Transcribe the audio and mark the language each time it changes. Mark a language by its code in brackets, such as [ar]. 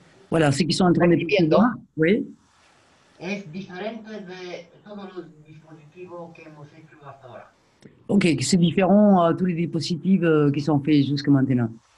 [fr] voilà, ce qu'ils sont en train de percevoir, oui. [es] Es diferente de todos los dispositivos que hemos hecho hasta ahora. [fr] Ok, c'est différent à tous les dispositifs qui sont faits jusqu'à maintenant.